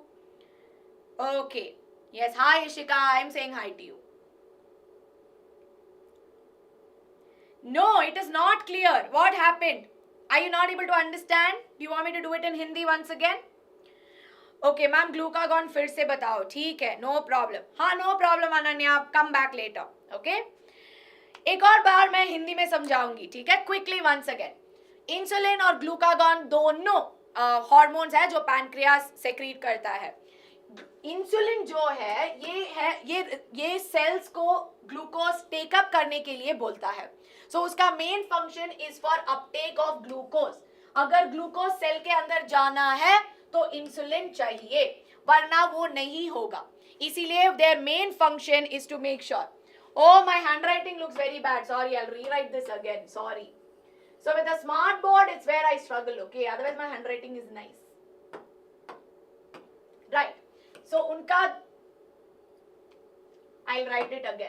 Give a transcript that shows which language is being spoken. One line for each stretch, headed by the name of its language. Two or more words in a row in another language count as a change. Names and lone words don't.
English: Okay, yes, hi Ishika, I'm saying hi to you. No, it is not clear. What happened? Are you not able to understand? Do you want me to do it in Hindi once again? Okay, ma'am, glucagon
Hindi: फिर से बताओ. ठीक है,
English: no problem. हाँ, no problem अनन्या, come back later. Okay?
Hindi: एक और बार मैं हिंदी में समझाऊंगी, ठीक है?
English: Quickly once again.
Hindi: इंसुलिन और ग्लूकागॉन दोनों हार्मोन्स है जो पैनक्रियास सेक्रीट करता है. इंसुलिन जो है ये सेल्स को ग्लूकोज टेकअप करने के लिए बोलता है.
English: सो उसका main function is for uptake of glucose.
Hindi: अगर ग्लूकोज सेल के अंदर जाना है तो इंसुलिन चाहिए, वरना वो नहीं होगा.
English: इसीलिए their main function is to make sure. Oh, my handwriting looks very bad. Sorry, I'll rewrite this again. Sorry. So with a smart board, it's where I struggle, okay? Otherwise, my handwriting is nice. Right. So, I'll write it again.